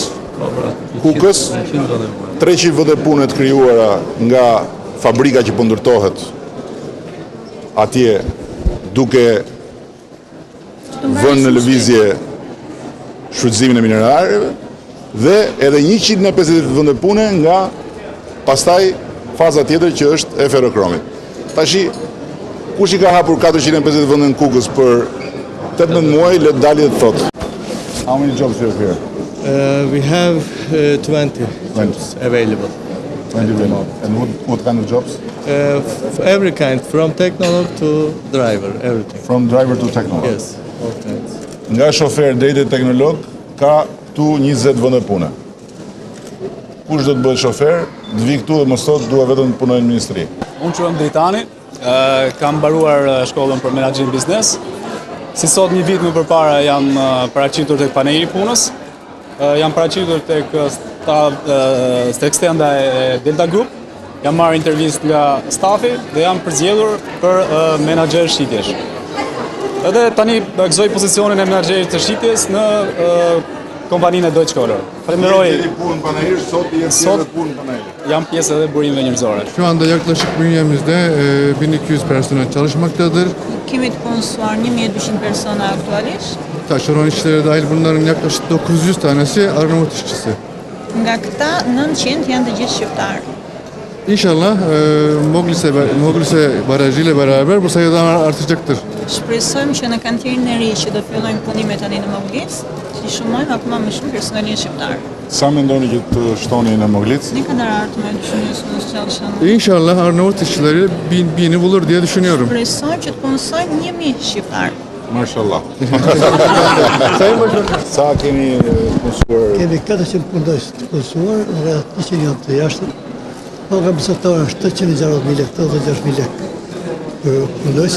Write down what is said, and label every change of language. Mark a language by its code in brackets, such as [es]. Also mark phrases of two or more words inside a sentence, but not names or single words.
[sq] Kukës 300 vende pune të krijuara nga fabrika që po ndërtohet atje duke vënë në lëvizje shfrytëzimin e mineraleve dhe edhe 150 vende pune nga pastaj faza tjetër që është e ferrokromit. Tashi, kush i ka hapur 450 vende në Kukës për 18 muaj, le të dalë dhe të thotë. [en] How many jobs you have here? We have 20 jobs available. 20 women. And what kind of jobs? Every kind, from technolog to driver, everything. From driver to technolog. Yes, all kinds. [sq] Nga shofer deri te teknolog ka këtu 20 vende pune. Kush do të bëhet shofer, të vi këtu dhe mos thotë dua vetëm të punoj në ministri. Unë quhem Dritani, kam mbaruar shkollën për menaxhim biznes. Si sot një vit më përpara jam paraqitur tek paneli i punës. Jam paraqitur tek stenda e Delta Group. Jam marrë intervistë nga stafi dhe jam përzgjedhur për menaxher shitjesh. Edhe tani gëzoj pozicionin e menaxherit të shitjes në kompaninë e Deutsche Kohler. Falenderoj. Punë panajir, sot i jep punë panajir. Jam pjesë edhe burimeve njerëzore. [tr] Şu anda yaklaşık bünyemizde 1200 personel çalışmaktadır. [sq] Kemi të punësuar 1200 persona aktualisht. [tr] Taşeron işleri dahil bunların yaklaşık 900 tanesi Arnavut işçisi. [sq] Nga këta 900 janë të gjithë shqiptar. [tr] İnşallah Moglise barajıyla beraber bu sayı daha artacaktır. [sq] Shpresojmë që në kantirin e ri që do fillojnë punimet tani në Moglis, të shumojmë akoma më shumë personelin shqiptar. Sa mendoni që të shtoni në Moglic? [tr] Ne kadar artmaya düşünüyorsunuz çalışan? İnşallah Arnavut işçileri bini bulur diye düşünüyorum. [sq] Shpresojmë që të punësojmë 1000 shqiptar. Mashallah. Sa keni punësuar? Kemi 400 punëdhës të punësuar, rreth 100 janë të jashtëm. Paga mesatare është 860.000 lekë, 86.000 lekë për punëdhëse.